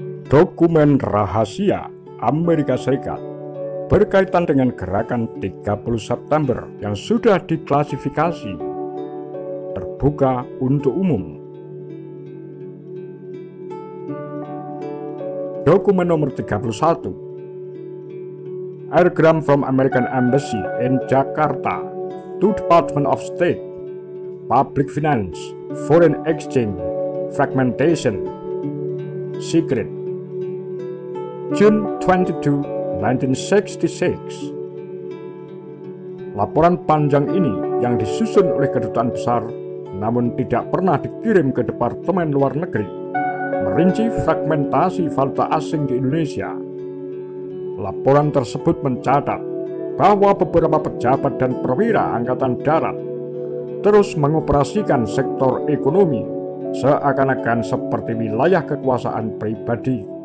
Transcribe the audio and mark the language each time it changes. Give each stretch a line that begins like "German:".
Indonesian: Dokumen rahasia Amerika Serikat berkaitan dengan gerakan 30 September yang sudah diklasifikasi terbuka untuk umum. Dokumen nomor
English: 31, Airgram from American Embassy in Jakarta to Department of State, Public Finance, Foreign Exchange, Fragmentation, Secret, June 22, 1966.
Indonesian: Laporan panjang ini yang disusun oleh kedutaan besar namun tidak pernah dikirim ke Departemen Luar Negeri merinci fragmentasi valuta asing di Indonesia. Laporan tersebut mencatat bahwa beberapa pejabat dan perwira Angkatan Darat terus mengoperasikan sektor ekonomi seakan-akan seperti wilayah kekuasaan pribadi.